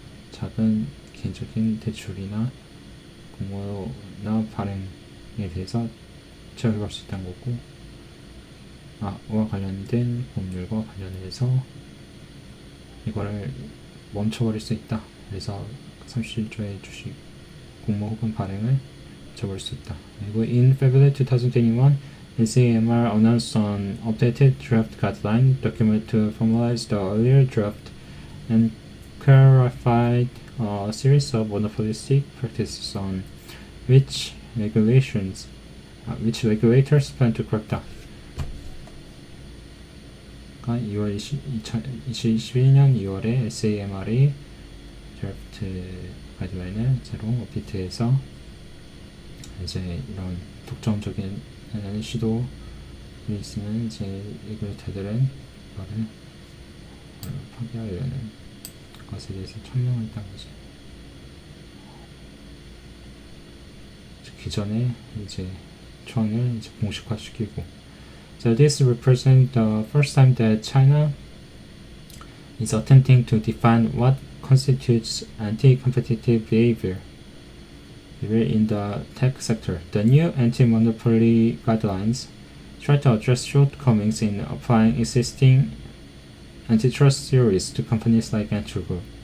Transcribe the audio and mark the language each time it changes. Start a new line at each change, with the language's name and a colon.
Korean: 작은 개인적인 대출이나 공모나 발행에 대해서 제약할 수 있다는 거고 와 관련된 법률과 관련해서 이거를 멈춰버릴 수 있다. 그래서 37조의 주식 공모 혹은 발행을 멈춰버릴 수 있다. 그리고
English: in February 2021, NCMR announced an updated draft guideline document to formalize the earlier draft and clarified a series of monopolistic practices on which regulators plan to crack down.
Korean: 2021년 2월에 SAMR이 드래프트 가이드라인을 새로 업데이트해서 이제 이런 독점적인 시도를 있으면 이제 레귤레이터들은 이거를 파기하려는 것에 대해서 천명을 했다는 거죠. 기존에 이제 조항을 이제 공식화시키고.
English: So this represents the first time that China is attempting to define what constitutes anti-competitive behavior in the tech sector. The new anti-monopoly guidelines try to address shortcomings in applying existing antitrust theories to companies like Entry Group.